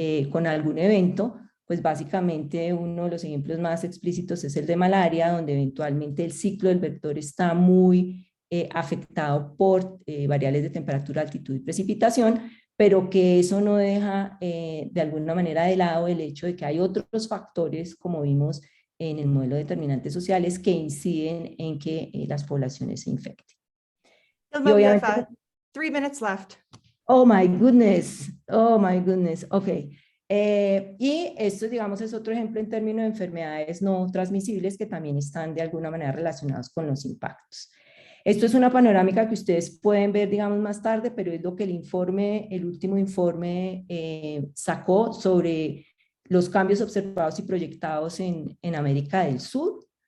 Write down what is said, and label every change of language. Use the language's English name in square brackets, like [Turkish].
[Spanish] con algún evento, pues básicamente uno de los ejemplos más explícitos es el de malaria, donde eventualmente el ciclo del vector está muy afectado por variables de temperatura, altitud y precipitación, pero que eso no deja de alguna manera de lado el hecho de que hay otros factores, como vimos en el modelo de determinantes sociales, que inciden en que las poblaciones se infecten. [English] Hilma, we have 3 minutes left. Oh my goodness, ok. [Spanish] Y esto, digamos, es otro ejemplo en términos de enfermedades no transmisibles que también están de alguna manera relacionados con los impactos. Esto es una panorámica que ustedes pueden ver, digamos, más tarde, pero es lo que el último informe sacó sobre los cambios observados y proyectados en América del Sur.